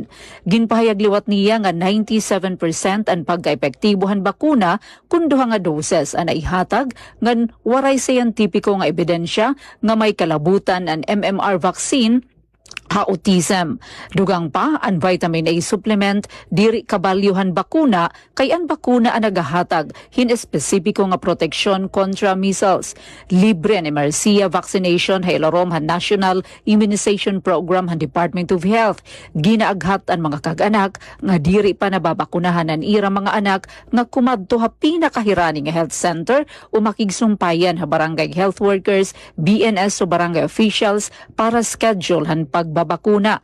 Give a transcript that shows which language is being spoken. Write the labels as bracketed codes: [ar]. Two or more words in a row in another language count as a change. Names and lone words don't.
[war] Ginpahayag liwat niya nga 97% ang pagkaepektibohan bakuna kun duha nga doses ang naihatag ngan waray scientifico nga ebidensya nga may kalabutan ang [en] MMR vaccine [war] ha autism. Dugang pa ang [en] vitamin A supplement [war] diri kabalyuhan bakuna kay ang bakuna ang nagahatag hin espesipiko nga proteksyon kontra measles. Libre ang MRCA vaccination ha ilarom han National Immunization Program han Department of Health. Ginaaghat ang mga kag-anak nga diri pa nababakunahan ang ira mga anak nga kumadto ha pinakahirani nga [en] health center [war] o makigsumpayan ha barangay [en] health workers, [war] BNS o barangay officials para schedule han pagbabakuna.